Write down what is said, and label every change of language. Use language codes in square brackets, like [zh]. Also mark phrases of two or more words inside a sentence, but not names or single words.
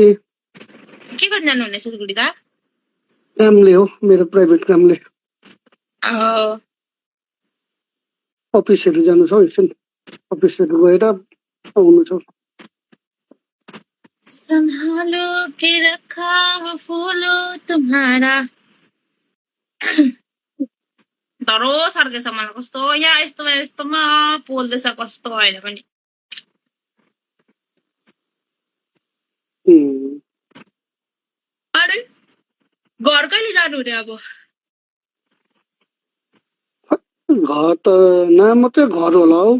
[ne] के गर्न जानुहुने सिलगढी त कामले हो मेरो प्राइभेट कामले अफिसहरू जानु छ एकछिन अफिसहरू गएर आउनु छ [hi] सम्हालो के रखा वो फूलो तुम्हारा [ne] डरो सर्केछ मलाई कस्तो यहाँ यस्तोमा पोल्दैछ कस्तो अहिले पनि अरे घर कहिले जानु हुने अब घर त नाम मात्रै घर होला हौ